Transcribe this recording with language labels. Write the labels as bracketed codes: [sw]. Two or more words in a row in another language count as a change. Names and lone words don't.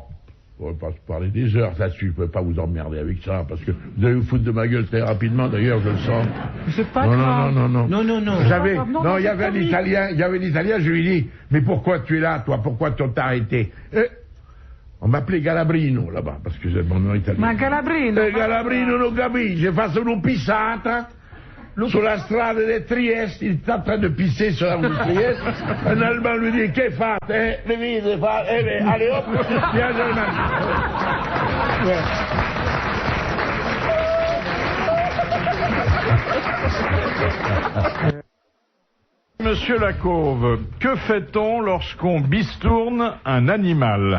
[fr] Alors, bon, On va pas se parler des heures là-dessus, je peux pas vous emmerder avec ça, parce que vous allez vous foutre de ma gueule très rapidement, d'ailleurs, je le sens. C'est pas grave. Non. Il y avait un Italien, je lui dis, mais pourquoi tu es là, toi, pourquoi t'as arrêté? On m'appelait Galabrino, là-bas, parce que c'est mon nom italien. [it] Ma Galabrino? Galabrino non capisce, fa solo pissata. Sulla strada di Trieste, [fr] il est en train de pisser sur la route de Trieste. Un Allemand lui dit, [it] che fate? [fr] Le vite, allez hop, viens, Monsieur Lacauve, que fait-on lorsqu'on bistourne un animal?